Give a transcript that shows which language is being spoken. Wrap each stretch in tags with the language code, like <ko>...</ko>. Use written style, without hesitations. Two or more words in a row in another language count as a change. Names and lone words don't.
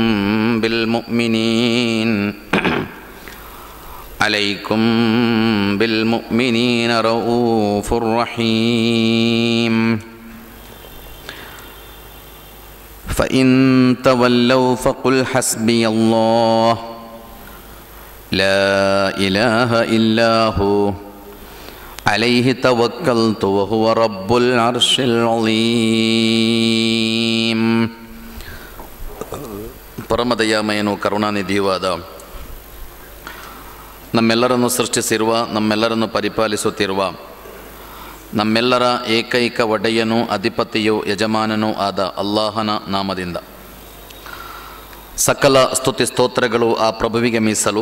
<ar>بالمؤمنين رؤوف رحيم فإن تولوا فقل حسبي الله لا إله إلا هو عليه توكلت وهو رب العرش العظيم.</ar> <kn>ಪರಮದಯಾಮಯನು ಕರುಣಾನಿಧಿಯುವಾದ ನಮ್ಮೆಲ್ಲರನ್ನು ಸೃಷ್ಟಿಸಿರುವ, ನಮ್ಮೆಲ್ಲರನ್ನು ಪರಿಪಾಲಿಸುತ್ತಿರುವ, ನಮ್ಮೆಲ್ಲರ ಏಕೈಕ ಒಡೆಯನೂ ಅಧಿಪತಿಯೂ ಯಜಮಾನನೂ ಆದ ಅಲ್ಲಾಹನ ನಾಮದಿಂದ ಸಕಲ ಸ್ತುತಿ ಸ್ತೋತ್ರಗಳು ಆ ಪ್ರಭುವಿಗೆ ಮೀಸಲು.</kn>